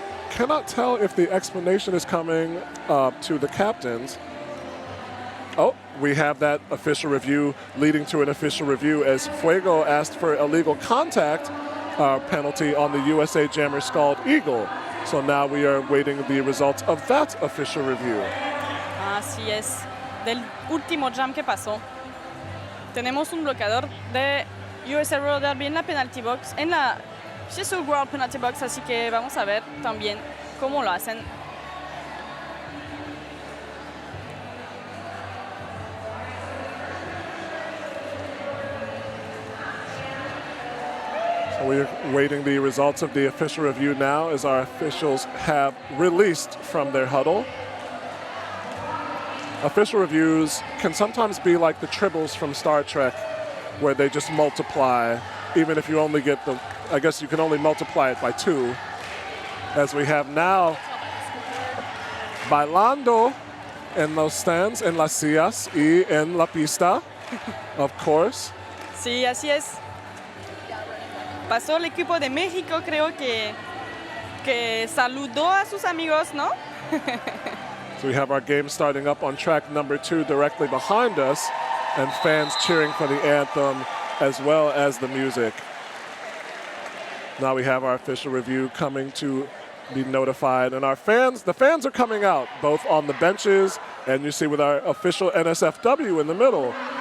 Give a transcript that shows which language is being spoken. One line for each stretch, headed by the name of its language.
English: Cannot tell if the explanation is coming to the captains. Oh, we have that official review leading to an official review as Fuego asked for illegal contact penalty on the USA jammer Scald Eagle. So now we are waiting the results of that official review.
Spanish: Así es. Del último jam que pasó, tenemos un bloqueador de USA Roller Derby en la penalty box, en la Sisu World penalty box, así que vamos a ver también cómo lo hacen.
English: So we're waiting the results of the official review now as our officials have released from their huddle. Official reviews can sometimes be like the tribbles from Star Trek, where they just multiply, even if you only get I guess you can only multiply it by 2. As we have now,
Spanish: bailando en los stands, en las sillas y en la pista,
English: of course.
Spanish: Sí, así es. Pasó el equipo de México, creo que saludó a sus amigos, ¿no?
English: So we have our game starting up on track number 2 directly behind us, and fans cheering for the anthem as well as the music. Now we have our official review coming to be notified, and the fans are coming out, both on the benches, and you see with our official NSFW in the middle.